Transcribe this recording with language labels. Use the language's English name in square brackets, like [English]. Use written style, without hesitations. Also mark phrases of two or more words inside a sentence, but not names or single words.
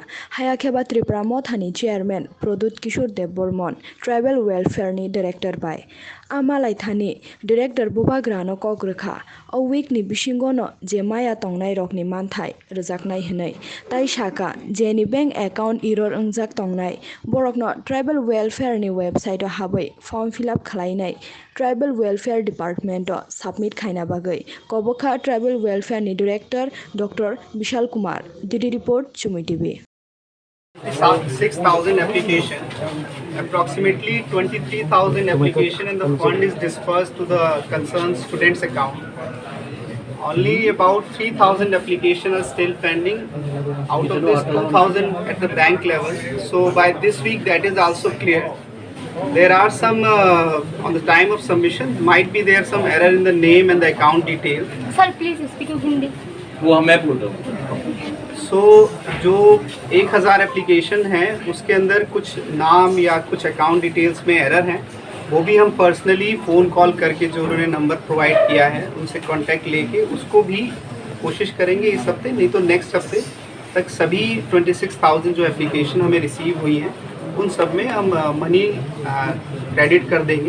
[Kok Borok] hayakheba Tripura Mothani chairman Produt Kishore Dev Burman [English] tribal welfare [Kok Borok] ni director bai amalai thani director bubagra no kogrkha a week ni bisingono je maya tongnai rokni manthai rjaknai hinai tai saka jeni [English] bank account error [Kok Borok] ungjak tongnai borokno [English] tribal welfare [Kok Borok] ni website o habai [English] form fill up [Kok Borok] khlainai [English] tribal welfare department [Kok Borok] o submit khaina bagai kobokha [English] tribal welfare [Kok Borok] ni director Dr. Vishal Kumar [English] DD report [Kok Borok] Chumui TV [English] 6,000 application, approximately 23,000 application and the fund is dispersed to the concerned students account. Only about 3,000 applications are still pending. Out of this 2,000 at the bank level. So by this week that is also clear. There are some on the time of submission might be there some error in the name and the account detail. Sir, please speak in Hindi. [Hindi] वो मैं बोल रहा हूँ। सो जो 1000 एप्लीकेशन है उसके अंदर कुछ नाम या कुछ [English] account details [Hindi] में एरर हैं, वो भी हम [English] personally phone call [Hindi] करके जो उन्होंने [English] number provide [Hindi] किया है उनसे कांटेक्ट लेके उसको भी कोशिश करेंगे इस हफ्ते, नहीं तो नेक्स्ट हफ्ते तक सभी 26,000 जो एप्लीकेशन हमें रिसीव हुई हैं उन सब में हम [English] money credit [Hindi] कर देंगे।